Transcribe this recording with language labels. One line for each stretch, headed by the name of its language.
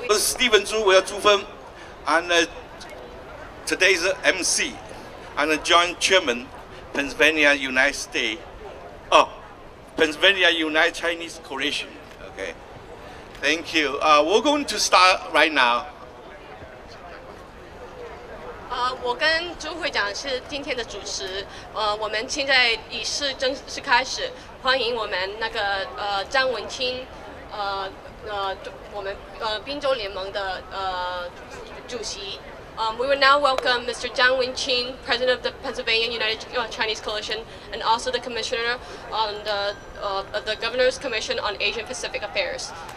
Chinese: 我是史蒂文朱，我要朱峰
English: ，and today's MC and the Joint Chairman, Pennsylvania United States, Pennsylvania United Chinese Coalition. Okay, thank you. We're going to start right now.
Chinese: 我跟朱会长是今天的主持。我们现在仪式正式开始，欢迎我们那个张文清，我们宾州联盟的主席。
English: We will now welcome Mr. Zhang Wenqing, President of the Pennsylvania United Chinese Coalition, and also the Commissioner on the Governor's Commission on Asian Pacific Affairs.